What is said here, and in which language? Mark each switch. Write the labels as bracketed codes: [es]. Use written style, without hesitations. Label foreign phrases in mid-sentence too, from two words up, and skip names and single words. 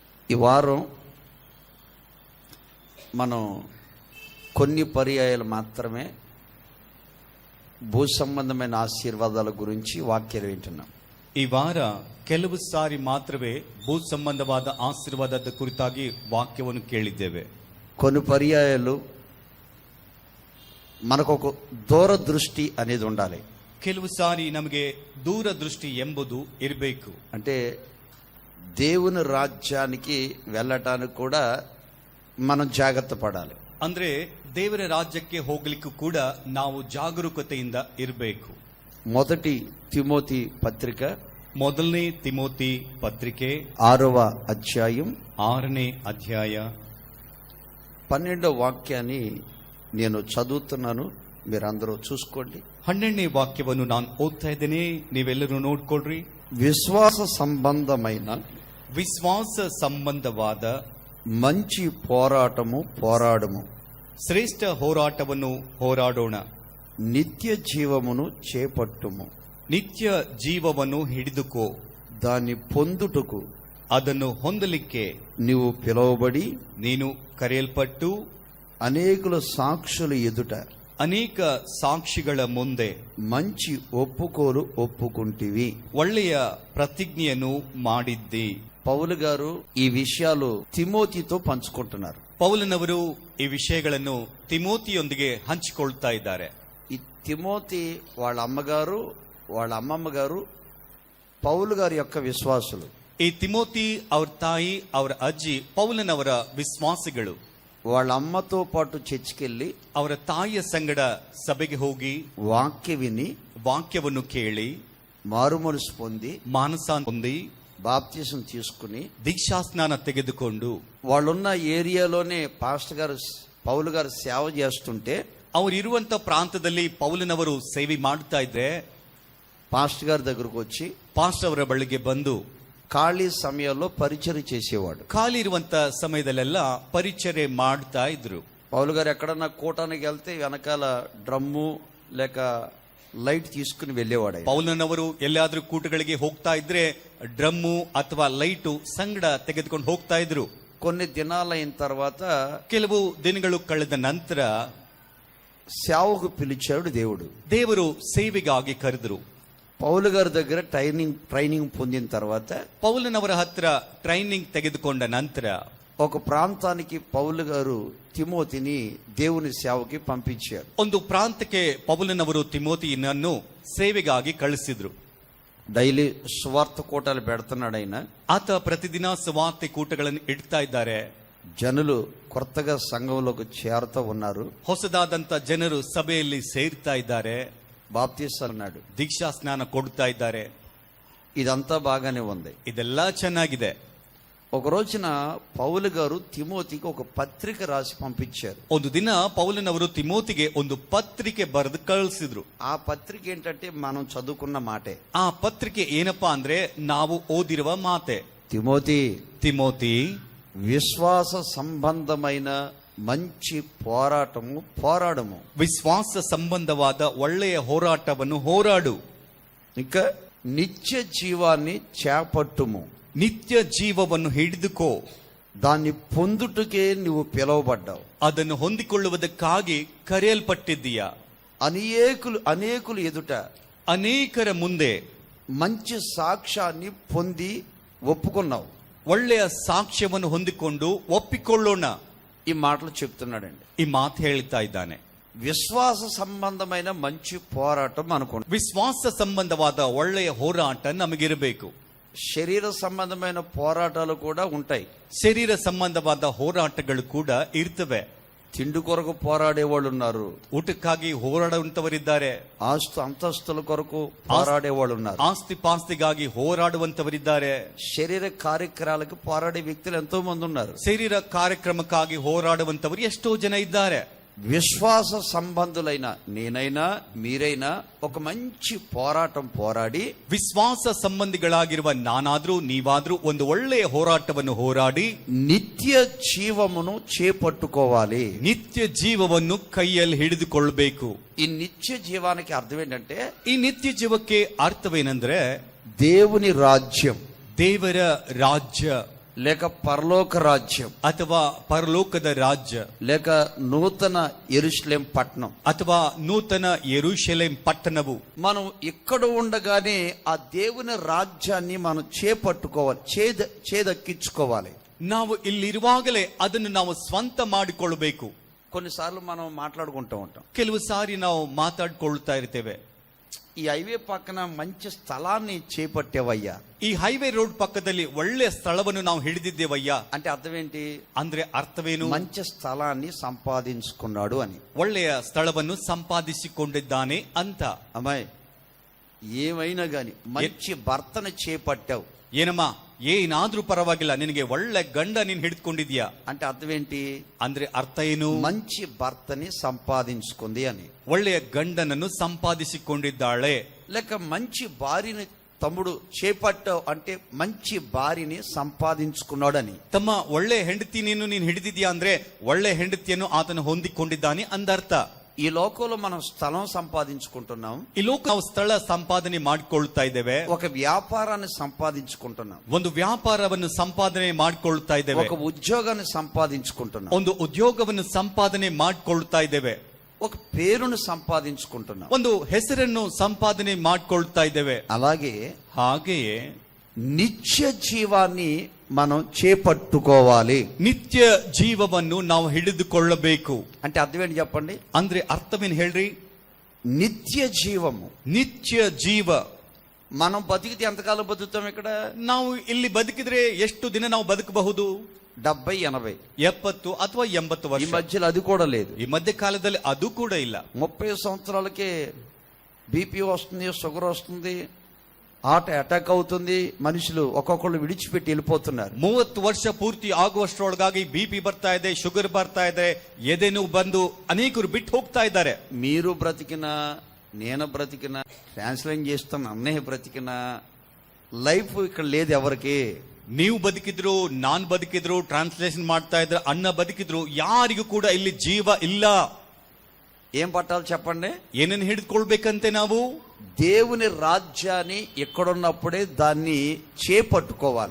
[te] ఈ వారం మనం కొన్ని పర్యాయాలు మాత్రమే భూ సంబంధమైన ఆశీర్వాదాల గురించి వాక్యాలు వింటున్నాం. [kn] ಈ ವಾರ ಕೆಲವು ಸಾರಿ ಮಾತ್ರವೇ ಭೂ ಸಂಬಂಧವಾದ ಆಶೀರ್ವಾದದ ಕುರಿತಾಗಿ ವಾಕ್ಯವನ್ನು ಕೇಳಿದ್ದೇವೆ. [te] కొన్ని పర్యాయాలు మనకు ఒక దూరదృష్టి అనేది ఉండాలి. [kn] ಕೆಲವು ಸಾರಿ ನಮಗೆ ದೂರದೃಷ್ಟಿ ಎಂಬುದು ಇರಬೇಕು. [te] అంటే దేవుని రాజ్యానికి వెళ్ళటానికి కూడా మనం జాగ్రత్త పడాలి. [kn] ಅಂದ್ರೆ ದೇವರ ರಾಜ್ಯಕ್ಕೆ ಹೋಗ್ಲಿಕ್ಕೂ ಕೂಡ ನಾವು ಜಾಗರೂಕತೆಯಿಂದ ಇರಬೇಕು. [te] మొదటి తిమోతి పత్రిక [kn] ಮೊದಲನೇ ತಿಮೋತಿ ಪತ್ರಿಕೆ [te] 6వ అధ్యాయం [kn] 6ನೇ ಅಧ್ಯಾಯ [te] 12వ వాక్యాన్ని నేను చదువుతున్నాను, మీరందరూ చూసుకోండి. [kn] 12ನೇ ವಾಕ್ಯವನ್ನು ನಾನು ಓದ್ತಾ ಇದ್ದೇನೆ, ನೀವೆಲ್ಲರೂ ನೋಡ್ಕೊಳ್ರಿ. [te] విశ్వాస ಸಂబంధವಾದ మంచి పోరాటము పోరాడము, [kn] ಶ್ರೇಷ್ಠ ಹೋರಾಟವನ್ನು ಹೋರಾಡೋಣ, [te] నిత్య జీవమును చేపట్టుము, [kn] ನಿತ್ಯ ಜೀವವನ್ನು ಹಿಡಿದುಕೋ, [te] దాన్ని పొందుటకు [kn] ಅದನ್ನು ಹೊಂದಲಿಕ್ಕೆ [te] నీవు పిలువబడి [kn] ನೀನು ಕರೆಯಲ್ಪಟ್ಟು [te] అనేకుల సాక్షుల ఎదుట [kn] ಅನೇಕ ಸಾಕ್ಷಿಗಳ ಮುಂದೆ [te] మంచి ఒప్పుకోలు ఒప్పుకుంటివి, [kn] ಒಳ್ಳೆಯ ಪ್ರತಿಜ್ಞೆಯನ್ನು ಮಾಡಿದ್ದಿ. [te] పౌలు గారు ఈ విషయాలు తిమోతితో పంచుకుంటున్నారు. [kn] ಪೌಲನವರು ಈ ವಿಷಯಗಳನ್ನು ತಿಮೋತಿಯೊಂದಿಗೆ ಹಂಚಿಕೊಳ್ತಾ ಇದ್ದಾರೆ. [te] ఈ తిమోతి వాళ్ళ అమ్మగారు వాళ్ళ అమ్మమ్మ గారు పౌలు గారి యొక్క విశ్వాసులు. [kn] ಈ ತಿಮೋತಿ ಅವ್ರ ತಾಯಿ ಅವರ ಅಜ್ಜಿ ಪೌಲನವರ ವಿಶ್ವಾಸಿಗಳು. [te] వాళ్ళ అమ్మతో పాటు చర్చికెళ్ళి [kn] ಅವರ ತಾಯಿಯ ಸಂಗಡ ಸಭೆಗೆ ಹೋಗಿ [te] వాక్య విని [kn] ವಾಕ್ಯವನ್ನು ಕೇಳಿ [te] మారుమనసు పొంది [kn] ಮಾನಸ ಹೊಂದಿ [te] బాప్తిసం తీసుకుని [kn] దీక్షాస్నాన ತೆಗೆದುಕೊಂಡು [te] వాళ్ళున్న ఏరియాలోనే పాస్టర్ గారు పౌలు గారు సేవ చేస్తుంటే [kn] ಅವರು ಇರುವಂತ ಪ್ರಾಂತದಲ್ಲಿ ಪೌಲನವರು ಸೇವೆ ಮಾಡ್ತಾ ಇದ್ರೆ [te] పాస్టర్ గారి దగ్గరకు వచ్చి [kn] ಪಾಸ್ಟರ್ ಅವರ ಬಳಿಗೆ ಬಂದು [te] ఖాళీ సమయాల్లో పరిచర్య చేసేవాడు. [kn] ಖಾಲಿ ಇರುವಂತ ಸಮಯದಲ್ಲೆಲ್ಲ ಪರಿಚರ್ಯೆ ಮಾಡ್ತಾ ಇದ್ರು. [te] పౌలు గారు ఎక్కడన్నా కూటానికి వెళ్తే వెనకాల డ్రమ్ము లేక లైట్ తీసుకుని వెళ్ళేవాడు. [kn] ಪೌಲನವರು ಎಲ್ಲಾದ್ರೂ ಕೂಟಗಳಿಗೆ ಹೋಗ್ತಾ ಇದ್ರೆ ಡ್ರಮ್ಮು ಅಥವಾ ಲೈಟು ಸಂಗಡ ತೆಗೆದುಕೊಂಡು ಹೋಗ್ತಾ ಇದ್ರು. [te] కొన్ని దినాలైన తర్వాత [kn] ಕೆಲವು ದಿನಗಳು ಕಳೆದ ನಂತರ [te] సేవకు పిలిచాడు దేవుడు. [kn] ದೇವರು ಸೇವೆಗಾಗಿ ಕರೆದ್ರು. [te] పౌలు గారి దగ్గర ట్రైనింగ్ పొందిన తర్వాత [kn] ಪೌಲನವರ ಹತ್ರ ಟ್ರೈನಿಂಗ್ ತೆಗೆದುಕೊಂಡ ನಂತರ [te] ఒక ప్రాంతానికి పౌలు గారు తిమోతిని దేవుని సేవకి పంపించారు. [kn] ಒಂದು ಪ್ರಾಂತಕ್ಕೆ ಪೌಲನವರು ತಿಮೋತಿಯನ್ನು ಸೇವೆಗಾಗಿ ಕಳಿಸಿದ್ರು. [te] డైలీ సువార్త కూటాలు పెడుతున్నాడు ఆయన. [kn] ಆತ ಪ್ರತಿದಿನ ಸುವಾರ್ತೆ ಕೂಟಗಳನ್ನು ಇಡ್ತಾ ಇದ್ದಾರೆ. [te] జనులు కొత్తగా సంఘంలోకి చేరుతూ ఉన్నారు. [kn] ಹೊಸದಾದಂತ ಜನರು ಸಭೆಯಲ್ಲಿ ಸೇರ್ತಾ ಇದ್ದಾರೆ. [te] బాప్తిస్తాలు అన్నాడు, [kn] ದೀಕ್ಷಾ ಸ್ನಾನ ಕೊಡ್ತಾ ಇದ್ದಾರೆ. [te] ఇదంతా బాగానే ఉంది. [kn] ಇದೆಲ್ಲ ಚೆನ್ನಾಗಿದೆ. [te] ఒక రోజున పౌలు గారు తిమోతికి ఒక పత్రిక రాసి పంపించారు. [kn] ಒಂದು ದಿನ ಪೌಲನವರು ತಿಮೋತಿಗೆ ಒಂದು ಪತ್ರಿಕೆ ಬರೆದು ಕಳಿಸಿದ್ರು. [te] ఆ పత్రిక ఏంటంటే మనం చదువుకున్న మాటే. [kn] ಆ ಪತ್ರಿಕೆ ಏನಪ್ಪಾ ಅಂದ್ರೆ ನಾವು ಓದಿರುವ ಮಾತೆ. ತಿಮೋತಿ [te] విశ్వాస సంబంధమైన మంచి పోరాడము, [kn] ವಿಶ್ವಾಸ ಸಂಬಂಧವಾದ ಒಳ್ಳೆಯ ಹೋರಾಟವನ್ನು ಹೋರಾಡು, [te] ఇంకా నిత్య జీవాన్ని చేపట్టుము, [kn] ನಿತ್ಯ ಜೀವವನ್ನು ಹಿಡಿದುಕೋ, [te] దాన్ని పొందుటకే నువ్వు పిలువబడ్డావు, [kn] ಅದನ್ನು ಹೊಂದಿಕೊಳ್ಳುವುದಕ್ಕಾಗಿ ಕರೆಯಲ್ಪಟ್ಟಿದ್ದೀಯಾ. [te] అనేకులు ఎదుట [kn] ಅನೇಕರ ಮುಂದೆ [te] మంచి సాక్ష్యాన్ని పొంది ఒప్పుకున్నావు. [kn] ಒಳ್ಳೆಯ ಸಾಕ್ಷ್ಯವನ್ನು ಹೊಂದಿಕೊಂಡು ಒಪ್ಪಿಕೊಳ್ಳೋಣ. [te] ఈ మాటలు చెప్తున్నాడండి. [kn] ಈ ಮಾತು ಹೇಳ್ತಾ ಇದ್ದಾನೆ. [te] విశ్వాస సంబంధమైన మంచి పోరాటం అనుకోండి. [kn] ವಿಶ್ವಾಸ ಸಂಬಂಧವಾದ ಒಳ್ಳೆಯ ಹೋರಾಟ ನಮಗಿರಬೇಕು. [te] శరీర సంబంధమైన పోరాటాలు కూడా ఉంటాయి. [kn] ಶರೀರ ಸಂಬಂಧವಾದ ಹೋರಾಟಗಳು ಕೂಡ ಇರ್ತವೆ. [te] తిండి కొరకు పోరాడే వాళ్ళు ఉన్నారు, [kn] ಊಟಕ್ಕಾಗಿ ಹೋರಾಡುವಂತವರಿದ್ದಾರೆ. [te] అంతస్తుల కొరకు పోరాడే వాళ్ళు ఉన్నారు, [kn] ಆಸ್ತಿ ಪಾಸ್ತಿಗಾಗಿ ಹೋರಾಡುವಂತವರಿದ್ದಾರೆ. [te] శరీర కార్యక్రమాలకు పోరాడే వ్యక్తులు ఎంతో మంది ఉన్నారు. [kn] ಶರೀರ ಕಾರ್ಯಕ್ರಮಕ್ಕಾಗಿ ಹೋರಾಡುವಂತವರು ಎಷ್ಟೋ ಜನ ಇದ್ದಾರೆ. [te] విశ్వాస సంబంధులైన నేనైనా మీరైనా ఒక మంచి పోరాటం పోరాడి, [kn] ವಿಶ್ವಾಸ ಸಂಬಂಧಿಗಳಾಗಿರುವ ನಾನಾದ್ರೂ ನೀವಾದ್ರೂ ಒಂದು ಒಳ್ಳೆಯ ಹೋರಾಟವನ್ನು ಹೋರಾಡಿ [te] నిత్య జీవమును చేపట్టుకోవాలి. [kn] ನಿತ್ಯ ಜೀವವನ್ನು ಕೈಯಲ್ಲಿ ಹಿಡಿದುಕೊಳ್ಳಬೇಕು. [te] ఈ నిత్య జీవానికి అర్థం ఏంటంటే, [kn] ಈ ನಿತ್ಯ ಜೀವಕ್ಕೆ ಅರ್ಥವೇನೆಂದ್ರೆ [te] దేవుని రాజ్యం, [kn] ದೇವರ ರಾಜ್ಯ [te] లేక పరలోక రాజ్యం, [kn] ಅಥವಾ ಪರಲೋಕದ ರಾಜ್ಯ, [te] లేక నూతన యెరూషలేం పట్టణం, [kn] ಅಥವಾ ನೂತನ ಯೆರೂಷಲೇಮ್ ಪಟ್ಟಣವು. [te] మనం ఇక్కడ ఉండగానే ఆ దేవుని రాజ్యాన్ని మనం చేపట్టుకోవాలి, చేదక్కించుకోవాలి. [kn] ನಾವು ಇಲ್ಲಿರುವಾಗಲೇ ಅದನ್ನು ನಾವು ಸ್ವಂತ ಮಾಡಿಕೊಳ್ಳಬೇಕು. [te] కొన్నిసార్లు మనం మాట్లాడుకుంటూ ఉంటాం, [kn] ಕೆಲವು ಸಾರಿ ನಾವು ಮಾತಾಡ್ಕೊಳ್ತಾ ಇರ್ತೇವೆ, [te] ఈ హైవే పక్కన మంచి స్థలాన్ని చేపట్టేవయ్యా. [kn] ಈ [en] highway road [kn] ಪಕ್ಕದಲ್ಲಿ ಒಳ್ಳೆ ಸ್ಥಳವನ್ನು ನಾವು ಹಿಡಿದಿದ್ದೇವಯ್ಯ. [te] అంటే అర్థం ఏంటి? [kn] ಅಂದ್ರೆ ಅರ್ಥವೇನು? [te] మంచి స్థలాన్ని సంపాదించుకున్నాడు అని. [kn] ಒಳ್ಳೆಯ ಸ್ಥಳವನ್ನು ಸಂಪಾದಿಸಿಕೊಂಡಿದ್ದಾನೆ ಅಂತ. [te] అమ్మాయి, ఏమైనా గాని మంచి భర్తను చేపట్టావు, [kn] ಏನಮ್ಮ ಏನಾದ್ರೂ ಪರವಾಗಿಲ್ಲ, ನಿನಗೆ ಒಳ್ಳೆ ಗಂಡ ನೀನ್ ಹಿಡಿದುಕೊಂಡಿದ್ಯಾ [te] అంటే అర్థం ఏంటి? [kn] ಅಂದ್ರೆ ಅರ್ಥ ಏನು? [te] మంచి భర్తని సంపాదించుకుంది అని. [kn] ಒಳ್ಳೆಯ ಗಂಡನನ್ನು ಸಂಪಾದಿಸಿಕೊಂಡಿದ್ದಾಳೆ. [te] లేక మంచి భార్యని తమ్ముడు చేపట్టావు అంటే మంచి భార్యని సంపాదించుకున్నాడని. [kn] ತಮ್ಮ ಒಳ್ಳೆ ಹೆಂಡತಿ ನೀನು ಹಿಡಿದಿದ್ಯಾ ಅಂದ್ರೆ ಒಳ್ಳೆ ಹೆಂಡತಿಯನ್ನು ಆತನು ಹೊಂದಿಕೊಂಡಿದ್ದಾನೆ ಅಂದರ್ಥ. [te] ఈ లోకంలో మనం స్థలం సంపాదించుకుంటున్నాం, [kn] ಈ ಲೋಕ ನಾವು ಸ್ಥಳ ಸಂಪಾದನೆ ಮಾಡಿಕೊಳ್ತಾ ಇದ್ದೇವೆ, [te] ఒక వ్యాపారాన్ని సంపాదించుకుంటున్నాం, [kn] ಒಂದು ವ್ಯಾಪಾರವನ್ನು ಸಂಪಾದನೆ ಮಾಡಿಕೊಳ್ತಾ ಇದ್ದೇವೆ, [te] ఒక ఉద్యోగాన్ని సంపాదించుకుంటున్నాం, [kn] ಒಂದು ಉದ್ಯೋಗವನ್ನು ಸಂಪಾದನೆ ಮಾಡಿಕೊಳ್ತಾ ಇದ್ದೇವೆ, [te] ఒక పేరును సంపాదించుకుంటున్నాం, [kn] ಒಂದು ಹೆಸರನ್ನು ಸಂಪಾದನೆ ಮಾಡಿಕೊಳ್ತಾ ಇದ್ದೇವೆ. [te] అలాగే [kn] ಹಾಗೆಯೇ [te] నిత్య జీవాన్ని మనం చేపట్టుకోవాలి. [kn] ನಿತ್ಯ ಜೀವವನ್ನು ನಾವು ಹಿಡಿದುಕೊಳ್ಳಬೇಕು. [te] అంటే అర్థం ఏంటి చెప్పండి? [kn] ಅಂದ್ರೆ ಅರ್ಥವೇನು ಹೇಳ್ರಿ? [te] నిత్య జీవము, [kn] ನಿತ್ಯ ಜೀವ. [te] మనం బతికితే ఎంతకాలం బతుకుతాం? ఇక్కడ [kn] ನಾವು ಇಲ್ಲಿ ಬದುಕಿದ್ರೆ ಎಷ್ಟು ದಿನ ನಾವು ಬದುಕಬಹುದು? [te] 70, 80, [kn] 70 ಅಥವಾ 80 [te] ఈ [kn] ವರ್ಷ. [te] మధ్యలో అది కూడా లేదు. [kn] ಈ ಮಧ್ಯ ಕಾಲದಲ್ಲಿ ಅದು ಕೂಡ ಇಲ್ಲ. [te] 30 సంవత్సరాలకే బీపీ వస్తుంది, షుగర్ వస్తుంది, [en] heart attack [te] అవుతుంది, మనుషులు ఒక్కొక్కళ్ళు విడిచిపెట్టి వెళ్ళిపోతున్నారు. [kn] 30 ವರ್ಷ ಪೂರ್ತಿ ಆಗುವಷ್ಟರೊಳಗಾಗಿ BP ಬರ್ತಾ ಇದೆ, ಶುಗರ್ ಬರ್ತಾ ಇದೆ, ಎದೆನೂ ಬಂದು ಅನೇಕರು ಬಿಟ್ಟು ಹೋಗ್ತಾ ಇದ್ದಾರೆ. [te] మీరు బ్రతికినా, నేను బ్రతికినా, ట్రాన్స్లేట్ చేస్తున్న అన్నయ్య బ్రతికినా, లైఫ్ ఇక్కడ లేదు ఎవరికి. [kn] ನೀವು ಬದುಕಿದ್ರು, ನಾನ್ ಬದುಕಿದ್ರು, ಟ್ರಾನ್ಸ್ಲೇಷನ್ ಮಾಡ್ತಾ ಇದ್ರೆ, ಅಣ್ಣ ಬದುಕಿದ್ರು, ಯಾರಿಗೂ ಕೂಡ ಇಲ್ಲಿ ಜೀವ ಇಲ್ಲ. [te] ఏం పట్టాలి చెప్పండి? [kn] ಏನನ್ನು ಹಿಡಿದುಕೊಳ್ಬೇಕಂತೆ ನಾವು? [te] దేవుని రాజ్యాన్ని ఎక్కడున్నప్పుడే దాన్ని చేపట్టుకోవాలి.